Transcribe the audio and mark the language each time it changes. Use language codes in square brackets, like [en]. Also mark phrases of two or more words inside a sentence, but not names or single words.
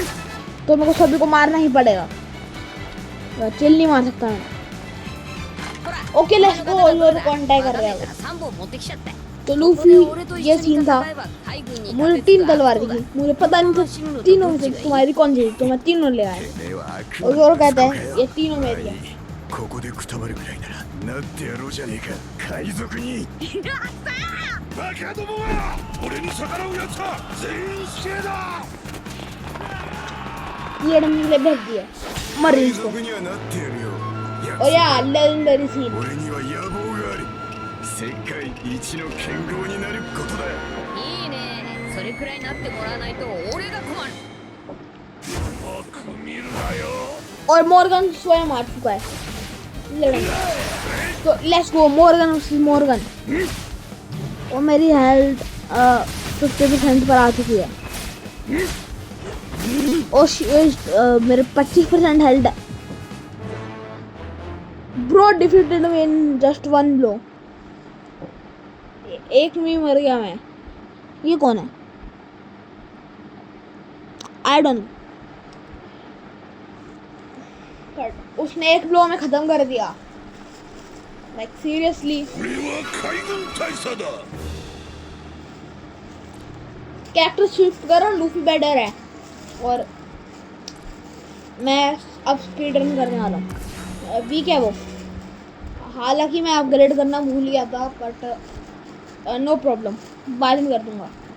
[hi] तो मेरे को सभी को मारना ही पड़ेगा, चिल नहीं मार सकता मैं। [en] okay let's go, [hi] जोरो को अटैक कर रहे हैं। तो लूफी ये सीन था, मुझे 3 तलवार दिखी, मुझे पता नहीं था तीनों में से तुम्हारी कौन सी, तो मैं तीनों ले आया। और जोरो कहता है ये तीनों मेरी है। [ja] ここでくたばるぐらいならなってやろうじゃねえか海賊にバカどもは俺に逆らうやつは全員死刑だ [hi] ये डमी के लिए भेज दिया, मर [ja] 海 [hi] इसको। [ja] 賊にはなってやるよ [hi] और यार [en] legendary scene, [ja] 俺には野望がある世界一の剣豪になることだいいね、それくらいになってもらわないと俺が困る。 [hi] और मॉर्गन स्वयं मार चुका है लड़ेंगे। तो [en] let's go [hi] मॉर्गन वर्सेस मॉर्गन। और मेरी हेल्थ 50% पर आ चुकी है और मेरे 25% हेल्थ है। [en] bro defeated me in just 1 blow, [hi] एक में ही मर गया मैं। ये कौन है? [en] I don't know, [hi] उसने एक ब्लो में खत्म कर दिया। [en] like seriously, [ja] 俺は海軍大佐だ [en] character shift [hi] करो, लूफी बेटर है। और मैं अब [en] speed run [hi] करने वाला हूँ। वीक है वो, हालांकि मैं अपग्रेड करना भूल गया था, [en] but no problem, [hi] बाद में कर दूंगा।